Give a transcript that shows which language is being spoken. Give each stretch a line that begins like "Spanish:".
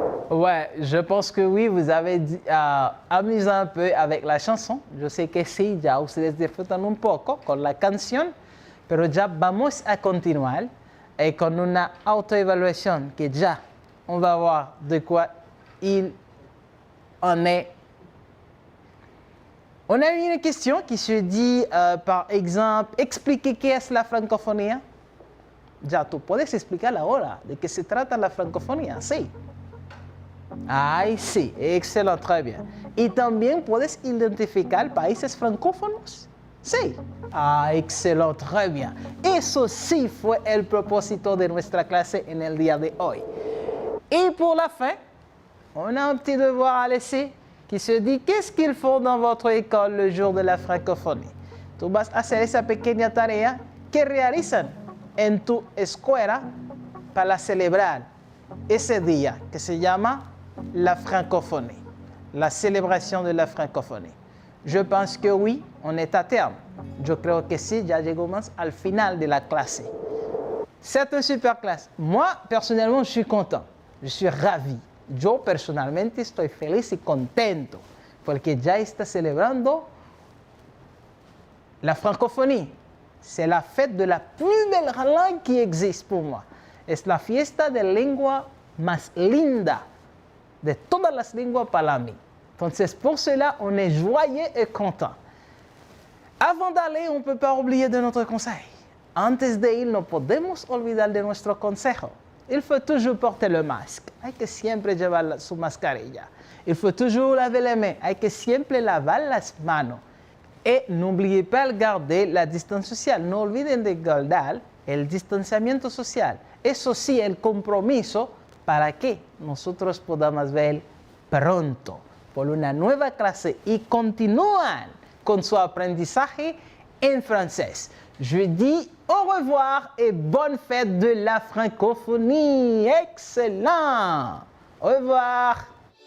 French: Ouais, je pense que oui, vous avez amusé un peu avec la chanson.
Spanish: Yo sé que sí, ya ustedes disfrutan un poco con la canción, pero ya vamos a continuar con una autoevaluación que ya
French: on va voir de quoi il en est. On a une question qui se dit, par exemple, expliquer
Spanish: qué es la francofonía. Ya tú puedes explicar ahora de qué se trata la francofonía, sí. Ay, sí, excelente,
French: très bien.
Spanish: Y también puedes identificar países francófonos. Sí. Ah, excelente,
French: très bien.
Spanish: Eso sí fue el propósito de nuestra clase en el día de hoy. Y por la fin,
French: on a un petit devoir à laisser qui se dit qu'est-ce qu'ils font dans votre école le jour de la francophonie.
Spanish: Tú vas a hacer esa pequeña tarea que realizan en tu escuela para celebrar ese día que se llama
French: la francophonie, la célébration de la francophonie. Je pense que oui, on est à terme.
Spanish: Yo creo que sí, ya llegamos al final de la clase.
French: C'est une super classe. Moi, personnellement, je suis content. Je suis ravi.
Spanish: Yo personalmente estoy feliz y contento porque ya está celebrando la francophonie.
French: C'est la fête de la plus belle langue qui existe pour moi.
Spanish: Es la fiesta de lengua más linda de todas las lenguas para mí.
French: Entonces, pour cela, on est joyeux et content. Avant d'aller, on ne peut pas oublier de notre conseil.
Spanish: Antes de ir, no podemos olvidar de nuestro consejo.
French: Il faut toujours porter le masque.
Spanish: Hay que siempre llevar su mascarilla.
French: Il faut toujours laver les mains.
Spanish: Hay que siempre lavar las manos.
French: Et n'oubliez pas de garder la distance sociale.
Spanish: No olviden de guardar el distanciamiento social. Eso sí, el compromiso para que nosotros podamos ver pronto por una nueva clase y continúan con su aprendizaje en francés.
French: Je dis au revoir et bonne fête de la francophonie. Excellent. Au revoir.